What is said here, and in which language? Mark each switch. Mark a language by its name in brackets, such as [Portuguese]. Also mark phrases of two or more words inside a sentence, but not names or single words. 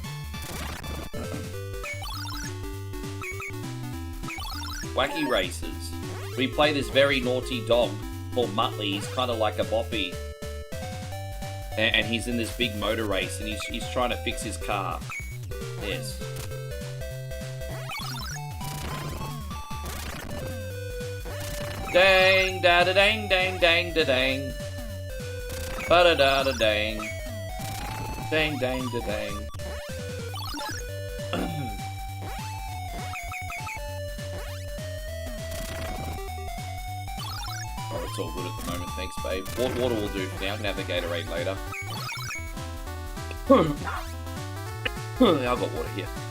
[English] Wacky Races. We play this very naughty dog called Muttley. He's kind of like a boppy. And he's in this big motor race, and he's trying to fix his car. Yes. Dang, da da dang, dang, dang, da dang. Ba da da da dang. Dang, dang, da dang. Oh, it's all good at the moment, thanks, babe. Water will do for now. I can have the Gatorade later. I've got water here.